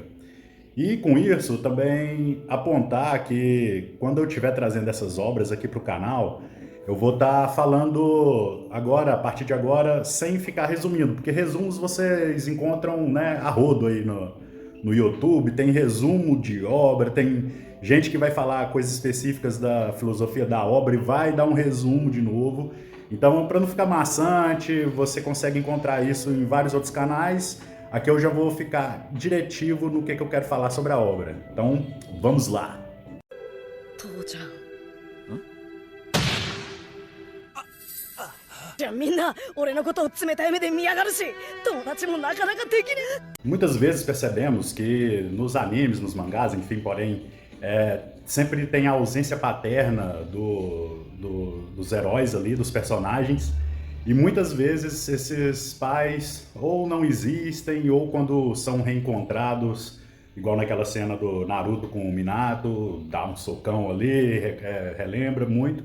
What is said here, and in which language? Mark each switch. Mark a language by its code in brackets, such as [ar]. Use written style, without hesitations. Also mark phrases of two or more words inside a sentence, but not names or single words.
[pt] E com isso também apontar que quando eu estiver trazendo essas obras aqui para o canal, eu vou estar falando agora, a partir de agora, sem ficar resumindo, porque resumos vocês encontram, né, a rodo aí no YouTube, tem resumo de obra, tem gente que vai falar coisas específicas da filosofia da obra e vai dar um resumo de novo. Então, para não ficar maçante, você consegue encontrar isso em vários outros canais. Aqui eu já vou ficar diretivo no que eu quero falar sobre a obra. Então, vamos lá. [ja] 父ちゃんじゃあみんな俺のことを冷たい目で見やがるし友達もなかなかできねえ [pt] Muitas vezes percebemos que nos animes, nos mangás, enfim, porém, sempre tem a ausência paterna dos heróis ali, dos personagens, e muitas vezes esses pais ou não existem, ou quando são reencontrados, igual naquela cena do Naruto com o Minato, dá um socão ali, relembra muito.